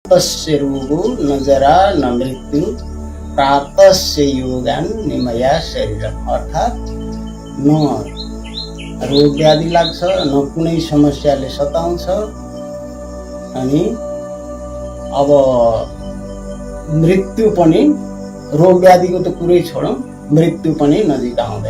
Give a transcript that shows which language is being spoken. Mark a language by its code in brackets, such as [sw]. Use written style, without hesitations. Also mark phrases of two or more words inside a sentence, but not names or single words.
[sa] तस्य रोगो न जरा न मृत्यु प्रातस्य योगान निमया शरीर। [ne] अर्थात् न रोग व्याधि लाग्छ, न कुनै समस्याले सताउँछ, अनि अब मृत्यु पनि, रोग व्याधिको त कुरै छोडौँ, मृत्यु पनि नजिक आउँदैन।